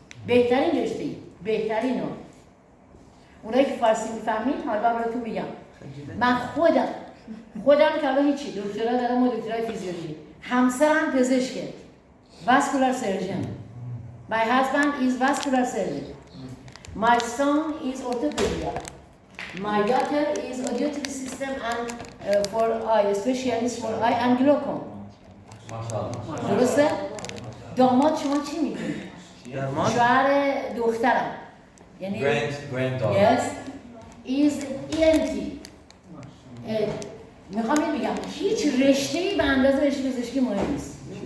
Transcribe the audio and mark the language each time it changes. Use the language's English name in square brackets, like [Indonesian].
[Persian] بهترین رشته، بهترین رو. اونایی که فارسی می‌فهمید حالا براتون میگم. من خودم که الان هیچی دکترا دارم و دکترای فیزیولوژی. همسرم پزشکه. [English] vascular surgeon. My husband is vascular surgeon. My son is orthopedic. My daughter is auditory system and for eye, specialist for eye and glaucoma. [Persian] ماشاءالله. درسته؟ داماد شما چی میگید؟ شوهر دخترم. یعنی [English] Granddaughter. Yes. Is ENT. [Persian] میخوام بگم هیچ رشته‌ای به اندازه رشته پزشکی مهم نیست.